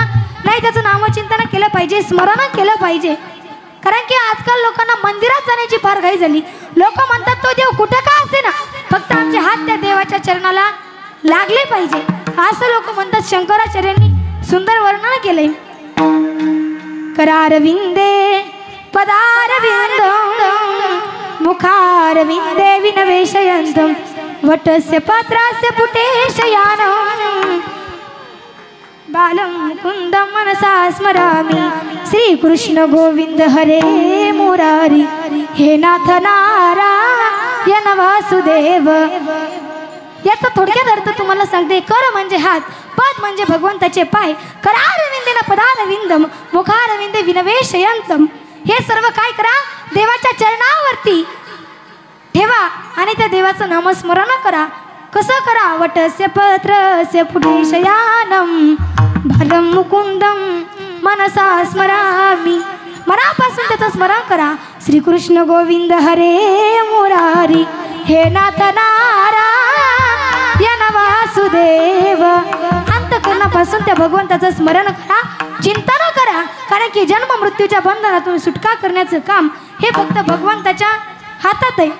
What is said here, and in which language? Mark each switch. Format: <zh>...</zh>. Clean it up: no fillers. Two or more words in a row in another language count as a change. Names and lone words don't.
<mr>नाही, त्याचं नामचिंतन केलं पाहिजे, स्मरण केलं पाहिजे. कारण की आजकाल लोकांना मंदिरात जाण्याची फार घाई झाली. लोक म्हणतात तो देव कुठं का असे ना, फक्त आमचे हात त्या देवाच्या चरणाला लागले पाहिजे, असं लोक म्हणतात. शंकराचार्यांनी सुंदर वर्णन केले.</mr> <sa>करारविंदे पदारविंदं, मुखारविंदे विनवेशयन्तं, वटस्य पत्रस्य पुटे शयानं. बालं मुकुन्दं मनसा स्मरामि, श्रीकृष्ण गोविंद हरे मुरारी. हे नाथ नारायण वासुदेव.</sa> <mr>याचा थोडक्यात अर्थ तुम्हाला सांगते. कर म्हणजे हात, पद म्हणजे भगवंताचे पाय.</mr> <sa>करारविंदेन पदारविंदम, मुखारविंदे विनवेशयन्तं.</sa> <mr>हे सर्व काय करा? देवाच्या चरणावरती ठेवा आणि त्या देवाचं नामस्मरण करा. कसं करा?</mr> <sa>वटस्य पत्रस्य पुटे शयानं, बालं मुकुंदं मनसा स्मरामि.</sa> <mr>मनापासून त्याचं स्मरण करा.</mr> <sa>श्रीकृष्ण गोविंद हरे मुरारी. हे नाथ नारायण वासुदेव.</sa> <mr>अंतःकरणापासून त्या भगवंताचं स्मरण करा, चिंतन करा. कारण की जन्म मृत्यूच्या बंधनातून सुटका करण्याचं काम हे फक्त भगवंताच्या हातात आहे.</mr>